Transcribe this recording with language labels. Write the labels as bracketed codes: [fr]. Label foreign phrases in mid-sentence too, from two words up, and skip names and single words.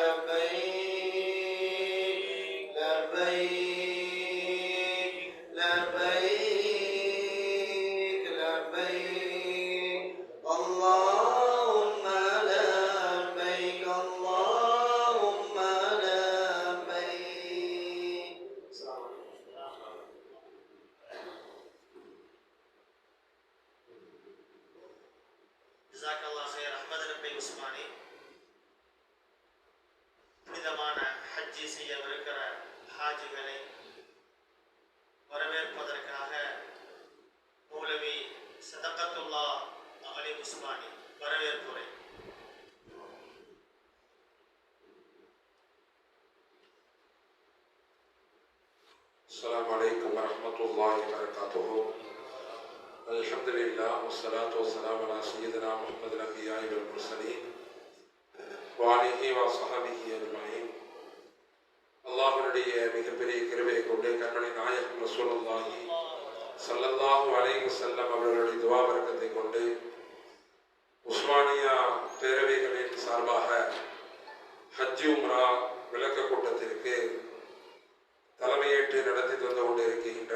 [ar] لبيك لبيك لبيك لبيك اللهم لبيك اللهم لبيك. جزاك الله خير. [ta] அஹ்மது நபி உஸ்மானி புனிதமான ஹஜ்ஜி செய்யவிருக்கிற ஹாஜிகளை வரவேற்பதற்காக மௌலவி சதகத்துல்லா அலி உஸ்மானி வரவேற்புரை. [ar] السلام عليكم ورحمة الله وبركاته. الحمد لله والصلاة والسلام على سيدنا محمد الأنبياء والمرسلين وعليه وصحبه أجمعين. [ta] அல்லாஹ்வுடைய மிகப்பெரிய கிருபையை கொண்டு கண்மணி நாயகம் [ar] رسول الله صلى الله عليه وسلم [ta] அவர்களுடைய துஆ பரக்கத்தை கொண்டு உஸ்மானியா பேரவைகளின் சார்பாக ஹஜ் உம்ரா விளக்க கூட்டத்திற்கு தலைமையேற்று நடத்தி தந்து கொண்டிருக்கின்ற